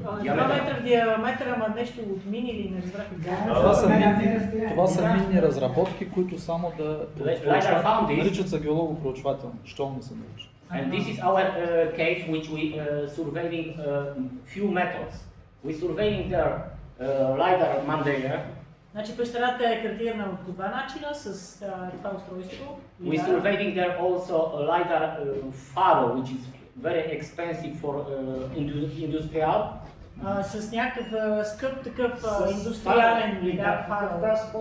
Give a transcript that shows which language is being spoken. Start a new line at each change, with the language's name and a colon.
Bulgarian: 2 метра в диаметър, ама нещо от мини или не разбрах какво. Това са минни разработки, които само да наричат са геологопроучвателни, щом не се наричат.
English: And this is our cave which we surveying few methods. We surveying there LiDAR mandeye.
Bulgarian: Значи пещерата е картирана по два начина с това устройство.
English: We surveying there also LiDAR faro which is very expensive for industrial.
Bulgarian: С някакъв скъп такъв индустриален лидар фаро.